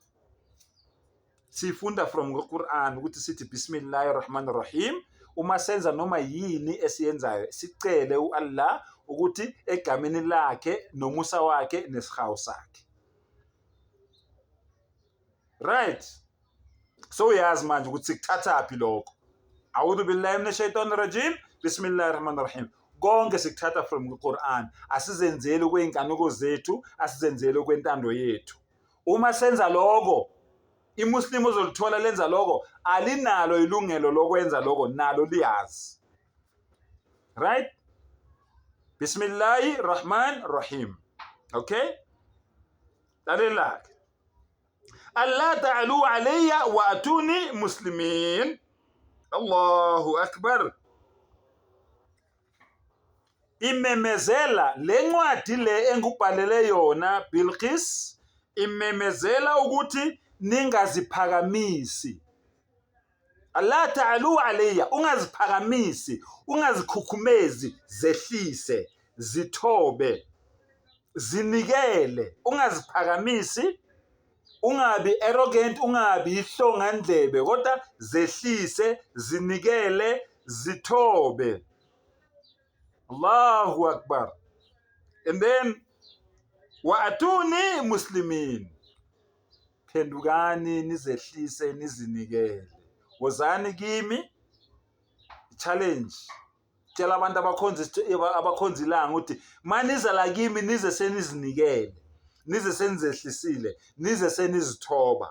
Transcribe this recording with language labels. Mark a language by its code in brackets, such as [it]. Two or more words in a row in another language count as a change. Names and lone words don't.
[zu] Sifunda [en] from Quran [zu] ukuthi sithi Bismillahirrahmanirrahim uma senza noma yini esiyenzayo, sicele uAllah ukuthi egameni lakhe nomusa wakhe nesihawu sakhe. [en] Right, so [zu] uyazi manje ukuthi sikuthathaphi lokho. [ar] أعوذ بالله من الشيطان الرجيم، بسم الله الرحمن الرحيم. [zu] Konke sikuthatha [en] from Quran. [zu] Asizenzeli kweinkanuko zethu, asizenzeli kwentando yethu. Uma senza lokho, iMuslim ozolithola lenza lokho, alinalo ilungelo lokwenza lokho, nalo liyazi. Right? [ar] بسم الله الرحمن الرحيم. [zu] Okay? Lalela. [ar] ألا تعلوا علي وأتوني مسلمين. الله أكبر. [zu] Imemezela le ncwadi le engubhalele yona Bilqis, imemezela ukuthi ningaziphakamisi. [ar] ألا تعلوا علي, [zu] ungaziphakamisi, ungazikhukhumezi, zehlise, zithobe, zinikele, ungaziphakamisi, ungabi arrogant, ungabi ihlongandlebe, kodwa zehlise, zinikele, zithobe. [ar] الله أكبر. [en] And then [ar] وأتوني مسلمين, [zu] phendukani nizehlise nizinikele. Wozani kimi, challenge. Tshela abantu abakhonza ilanga ukuthi maniza la kimi nize senizinikele, nize senizehlisile, nize senizithoba.